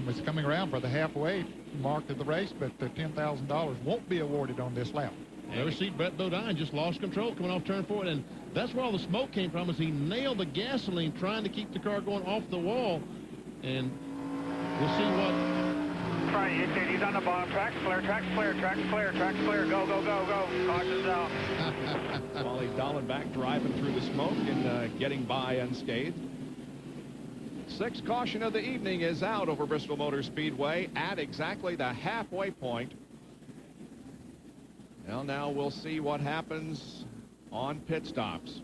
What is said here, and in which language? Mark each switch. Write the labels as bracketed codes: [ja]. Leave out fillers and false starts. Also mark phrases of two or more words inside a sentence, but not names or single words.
[en] It's coming around for the halfway mark of the race, but the $10,000 won't be awarded on this lap. Ever see Brett Bodine just lost control coming off turn 4, and that's where all the smoke came from, is he nailed the gasoline trying to keep the car going off the wall, and we'll see what... Friday, he's on the bottom. Tracks clear, tracks clear, tracks clear, tracks clear. Go, go, go, go. Caution's out. Wally Dallenbach driving through the smoke and getting by unscathed. Sixth caution of the evening is out over Bristol Motor Speedway at exactly the halfway point. Well, now we'll see what happens on pit stops.